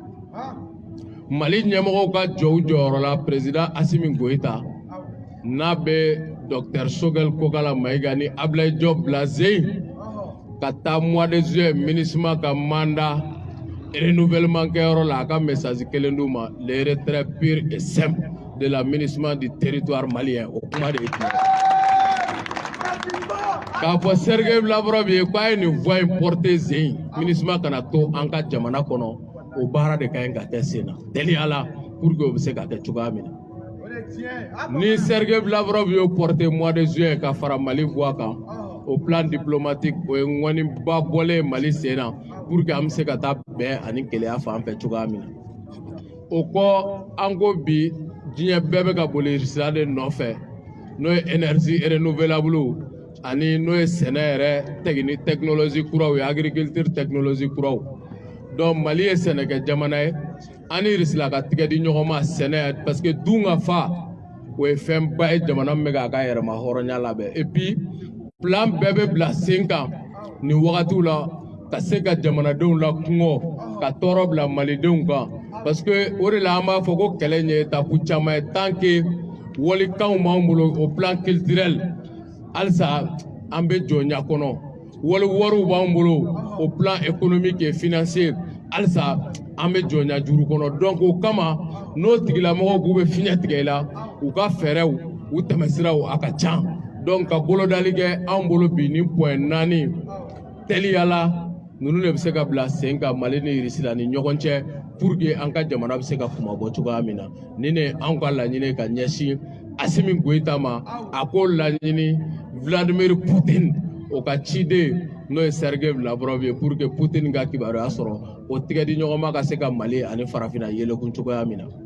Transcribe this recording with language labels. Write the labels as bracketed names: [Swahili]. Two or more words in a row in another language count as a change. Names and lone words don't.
[Bambara] Mali ɲɛmɔgɔw ka jɔ u jɔyɔrɔ la président Assimi Goïta n'a bɛ Dr Sogel Kokala Maïga ni Ablaye Diop bila zen ka taa [French] mois de juillet [Bambara] MINUSMA ka mandat renouvellement kɛyɔrɔ la a ka message kelen d'u ma [French] le retrait pur et simple de la MINUSMA du territoire malien [Bambara] o kuma de ye tiɲɛ k'a fɔ Serge Lavrov ye k'a ye nin voix in porter zen MINUSMA kana to an ka jamana kɔnɔ o baara de ka ɲi ka kɛ sen na teliya la [French] pour que [Bambara] o bɛ se ka kɛ cogoya min na ni Serge Lavrov y'o porter [French] mois de juin [Bambara] ka fara Mali voix kan [French] au plan diplomatique [Bambara] o ye ŋɔniba bɔlen Mali sen na [French] pour que [Bambara] an bɛ se ka taa bɛn ani kɛlɛya fan fɛ cogoya min na o kɔ an ko bi diɲɛ bɛɛ bɛ ka boli Russie de nɔfɛ n'o ye [French] énergie renouvelable [Bambara] ani n'o ye sɛnɛ yɛrɛ technologie kuraw ye [French] agriculture technologie [Bambara] kuraw donc Mali ye sɛnɛkɛ jamana ye ani Russie ka tigɛ di ɲɔgɔn ma sɛnɛ parce que dun ka fa o ye fɛnba ye jamana min bɛ k'a ka yɛrɛma hɔrɔnya labɛn [French] et puis [Bambara] plan bɛɛ bɛ bila sen kan nin wagatiw la ka se ka jamanadenw la kungɔ ka tɔɔrɔ bila malidenw kan parce que o de la an b'a fɔ ko kɛlɛ ɲɛ étape caman ye [French] tant que [Bambara] walikanw b'an bolo [French] au plan culturel [Bambara] halisa an bɛ jɔ ɲɛ kɔnɔ wariw b'an bolo [French] au plan économique et financier [Bambara] halisa an bɛ jɔnya juru kɔnɔ donc o kama n'o tigilamɔgɔw k'u bɛ fiɲɛ tigɛ i la u ka fɛɛrɛw u tɛmɛsiraw a ka ca donc ka bolodali kɛ anw bolo bi ni point 4 teliyala ninnu de bɛ se ka bila sen kan Mali ni Irisi la ni ɲɔgɔn cɛ [French] pour que [Bambara] an ka jamana bɛ se ka kumabɔ cogoya min na ni ne anw ka laɲini ka ɲɛsin Asimi Goyita ma a ko laɲini Vladimir Poutine o ka ciden n'o ye Sergei Lavrov ye [French] pour que [Bambara] Poutine ka kibaruya sɔrɔ o tigɛdi ɲɔgɔnma ka se ka Mali ani farafinna yelekun cogoya min na